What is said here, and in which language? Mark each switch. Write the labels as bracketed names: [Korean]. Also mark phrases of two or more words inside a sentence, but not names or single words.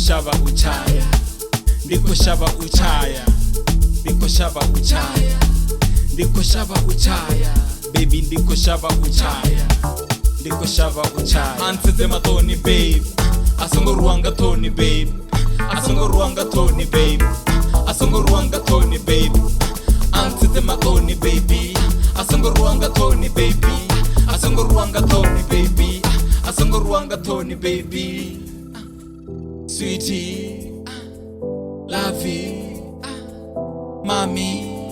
[Venda] shavha u tshaya ndi kho shavha u tshaya ndi kho shavha u tshaya ndi kho shavha u tshaya baby ndi kho shavha u tshaya ndi kho shavha u tshaya Ntsedze mathoni babe asongo ruwanga thoni babe asongo ruwanga thoni babe asongo ruwanga thoni babe Ntsedze mathoni baby asongo ruwanga thoni baby asongo ruwanga thoni baby asongo ruwanga thoni baby [English] sweetie lovey mommy